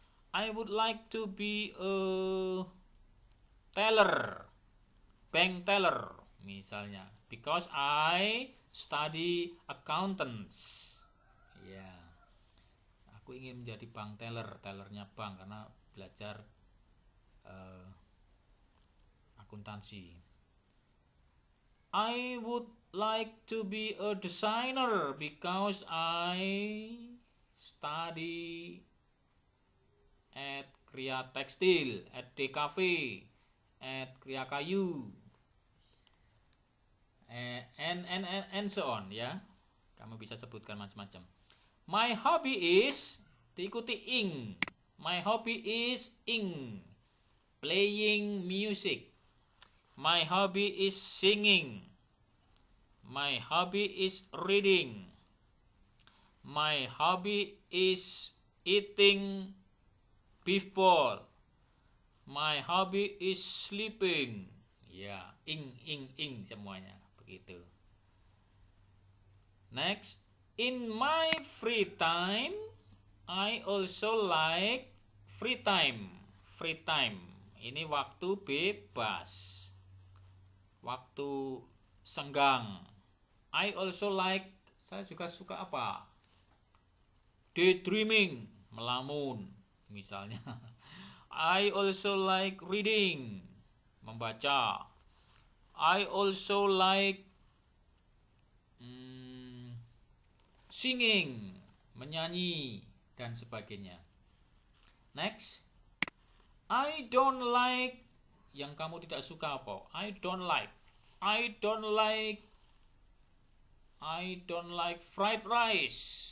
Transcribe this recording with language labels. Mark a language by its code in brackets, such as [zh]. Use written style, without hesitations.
[en] I would like to be a teller, bank teller misalnya, because I study accountants. [id] Ya, aku ingin menjadi bank teller, tellernya bank karena belajar akuntansi. [en] I would like to be a designer because I study at Kriya Tekstil, at DKV, at Kriya Kayu, and so on ya. [id] Kamu bisa sebutkan macam-macam. [en] My hobby is, [id] diikuti [en] ing. My hobby is ing, playing music. My hobby is singing. My hobby is reading. My hobby is eating beef ball. My hobby is sleeping. Ya, [id] ing semuanya begitu. [en] Next, in my free time, I also like free time. [id] Free time, ini waktu bebas, waktu senggang. [en] I also like, [id] saya juga suka apa? Daydreaming, melamun misalnya. [en] I also like reading, membaca. I also like singing, [id] menyanyi, dan sebagainya. [en] Next. I don't like, [id] yang kamu tidak suka apa? [en] I don't like fried rice.